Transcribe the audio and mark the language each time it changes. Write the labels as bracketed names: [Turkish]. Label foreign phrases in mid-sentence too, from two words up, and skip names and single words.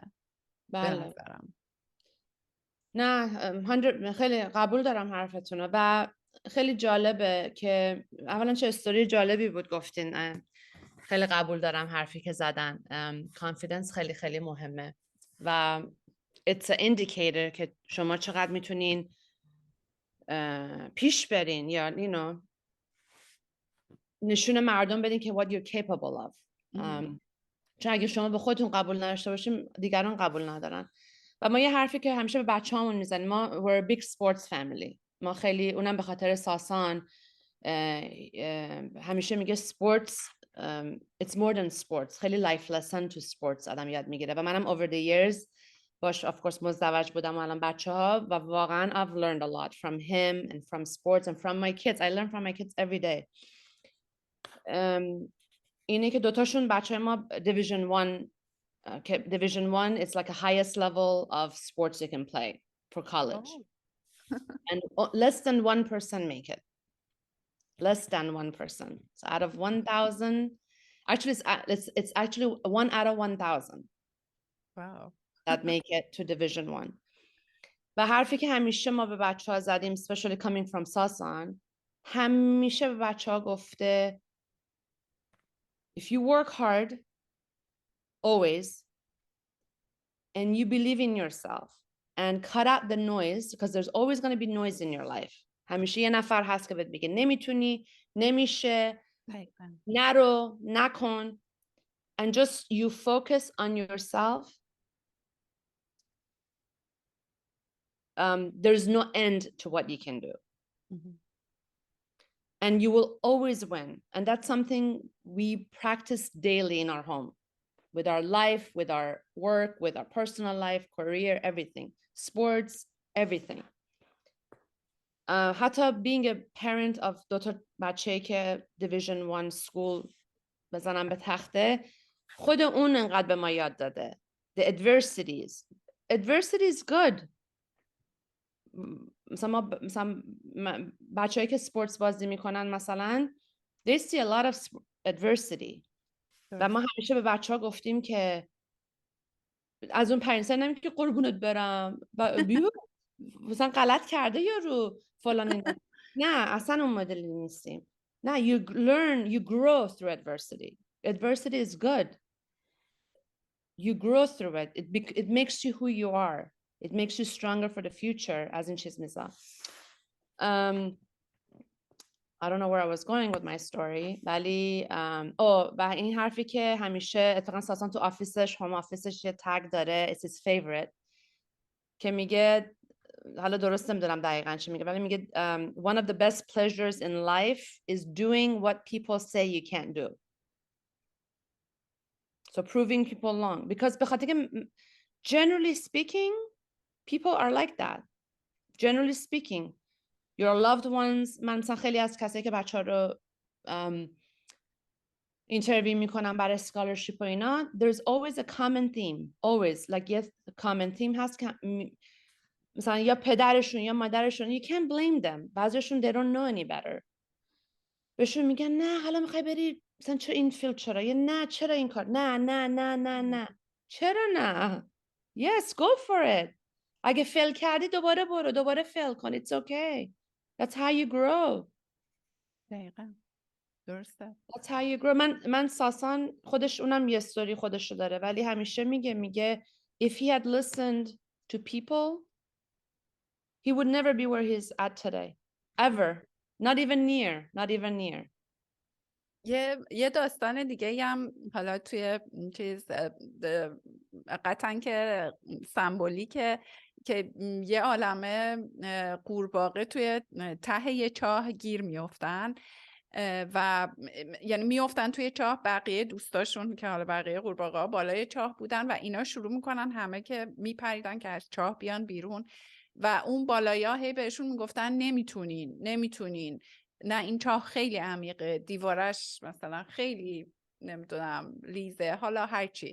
[Persian] بله. به نظرم. نه، خیلی قبول دارم حرفتونو و خیلی جالبه که اولا چه استوری جالبی بود گفتین. خیلی قبول دارم حرفی که زدن. کانفیدنس خیلی خیلی مهمه و [English] it's an indicator [Persian] که شما چقدر میتونین پیش برین یا نشون مردم بدین که [English] what you're capable of. [Persian] چون اگه شما به خودتون قبول نداشته باشین دیگران قبول ندارن. و ما یه حرفی که همیشه به بچه‌هامون میزنیم، ما [English] we're a big sports family. [Persian] ما خیلی، اونم به خاطر ساسان همیشه میگه [English] sports it's more than sports. خیلی life lesson to sports [Persian] آدم یاد میگیره و منم [English] over the years باش of course [Persian] مزدوج بودم و الان بچه‌ها و واقعا [English] I've learned a lot from him and from sports and from my kids. I learn from my kids every day. [Persian] اینه که دوتاشون بچه ما [English] division 1 division 1 it's like a highest level of sports you can play for college. And less than 1% make it. Less than 1%. So out of 1,000, actually it's actually 1 out of 1,000. Wow. That make it to division 1. [Persian] و حرفی که همیشه ما به بچه‌ها زدیم [English] especially coming from ساسان، [Persian] همیشه به بچه‌ها گفته [English] if you work hard always and you believe in yourself and cut out the noise, because there's always going to be noise in your life. [Persian] همیشه یه نفر هست که بهت میگه نمیتونی، نمیشه، نرو، نکن. [English] And just you focus on yourself. There's no end to what you can do. And you will always win. And that's something we practice daily in our home. With our life, with our work, with our personal life, career, everything. Sports, everything. [Persian] حتی [English] being a parent of [Persian] دوتا بچه که [English] division 1 school [Persian] بزنم به تخته، خود اون انقدر به ما یاد داده. [English] The adversities. Adversity is good. [Persian] مثلا بچه‌ای که سپورتس بازی میکنن مثلا [English] they see a lot of adversity. [Persian] و ما همیشه به بچه‌ها گفتیم که از اون پرینسه نمیگه که قربونت برم مثلا غلط کرده یارو فلان. نه اصلا اون مدلی نیستیم. [English] نه you learn, you grow through adversity. Adversity is good. You grow through it. It makes you who you are. It makes you stronger for the future. [Persian] از این چیز میزا. [English] I don't know where I was going with my story. [Persian] ولی و این حرفی که همیشه اتفاقا ساسان تو آفیسش، هوم آفیسش یه تگ داره [English] it's his favorite [Persian] که میگه، حالا درست نمیدونم دقیقاً چی میگه ولی میگه [English] one of the best pleasures in life is doing what people say you can't do. So proving people wrong. Because [Persian] بخاطر که [English] generally speaking people are like that. Generally speaking your loved ones. [Persian] من مثلا خیلی از کسایی که بچه‌ها رو اینترویو میکنم برای اسکالرشیپ و اینا [English] there's always a common theme. Always. Like yes, a common theme [Persian] هست که مثلا یا پدرشون یا مادرشون [English] you can't blame them. بعضیشون they don't know any better. [Persian] بهشون میگن نه حالا میخوای بری مثلا چرا این فیلد چرا یا نه چرا این کار نه چرا نه [English] yes go for it. [Persian] اگه فیل کردی دوباره برو دوباره فیل کن [English] it's okay. That's how you grow. [Persian] دقیقاً درسته. [English] That's how you grow. [Persian] من ساسان خودش اونم یه استوری خودشو داره ولی همیشه میگه [English] if he had listened to people he would never be where he's at today ever. Not even near. [Persian] یه داستان دیگه هم حالا توی چیز قطعا که سمبولیکه که یه عالمه قورباغه توی ته یه چاه گیر میافتن و یعنی میافتن توی چاه، بقیه دوستاشون که حالا بقیه قورباغه‌ها بالای چاه بودن و اینا شروع میکنن همه که میپریدن که از چاه بیان بیرون و اون بالایا هی بهشون میگفتن نمیتونین، نه این چاه خیلی عمیقه، دیوارش مثلا خیلی نمیدونم لیزه، حالا هرچی.